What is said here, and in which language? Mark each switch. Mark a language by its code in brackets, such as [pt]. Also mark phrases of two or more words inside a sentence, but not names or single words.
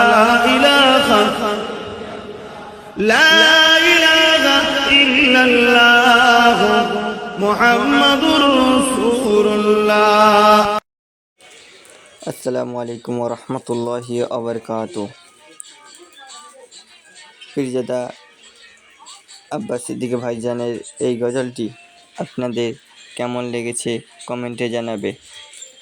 [ar] لا الہ الا اللہ، محمد رسول اللہ۔ السلام علیکم ورحمۃ اللہ وبرکاتہ۔ [bn] পীরজাদা আব্বাস সিদ্দিকী ভাইজানের এই গজলটি আপনাদের কেমন লেগেছে কমেন্টে জানাবে।